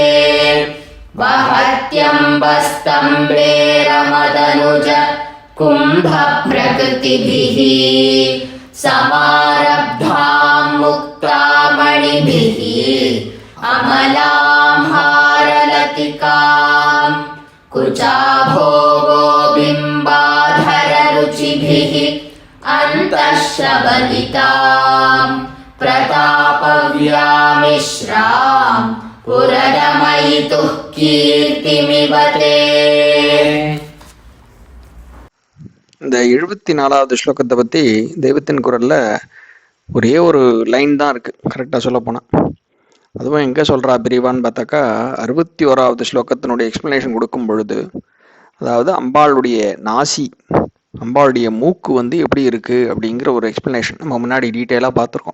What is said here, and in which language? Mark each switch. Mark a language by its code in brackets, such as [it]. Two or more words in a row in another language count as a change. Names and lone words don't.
[sa] वहत्यम्बस्तम्बेरमदनुज कुम्भप्रकृतिभिः समारब्धां मुक्तामणिभिः अमलां हारलतिकां कुचाभोगो बिम्बाधररुचिभिः अन्तःशबलितां प्रतापव्यामिश्रां पुरदमयितुः कीर्तिमिव ते [ta] இந்த 74வது ஸ்லோகத்தை பற்றி தெய்வத்தின் குரலில் ஒரே ஒரு லைன் தான் இருக்குது கரெக்டாக சொல்ல போனால். அதுவும் எங்கே சொல்கிறா பிரிவான்னு பார்த்தாக்கா 61வது ஸ்லோகத்தினுடைய எக்ஸ்ப்ளனேஷன் கொடுக்கும் பொழுது, அதாவது அம்பாளுடைய நாசி, அம்பாளுடைய மூக்கு எப்படி இருக்குது அப்படிங்கிற ஒரு எக்ஸ்ப்ளனேஷன் நம்ம முன்னாடி டீட்டெயிலாக பார்த்துருக்கோம்.